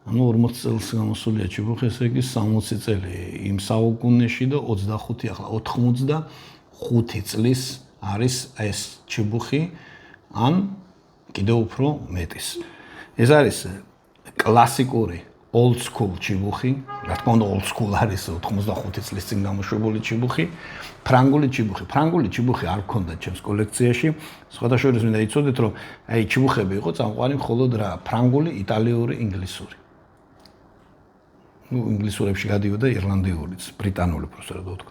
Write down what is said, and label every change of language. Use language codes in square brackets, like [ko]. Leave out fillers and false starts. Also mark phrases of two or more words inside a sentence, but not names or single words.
[ka] ანუ 40 წელს გამოსულია ჭიბუხი, ესე იგი 60 წელი იმ საუკუნეში და 25 ახლა 85 წლის არის ეს ჭიბუხი ან კიდევ უფრო მეტის. ეს არის კლასიკური [en] old school [ka] ჭიბუხი, რა თქმა უნდა [en] old school [ka] არის 85 წლის წინ გამოშვებული ჭიბუხი, ფრანგული ჭიბუხი. ფრანგული ჭიბუხი არ მქონდა ჩემს კოლექციაში. სხვადასხვა მინდა იცოდეთ, რომ აი ჭიბუხები იყო წამყვანი მხოლოდ რა, ფრანგული, იტალიური, ინგლისური. ინგლისურებში გადიოდა ირლანდიურიც, ბრიტანული პროსერად ვთქვა.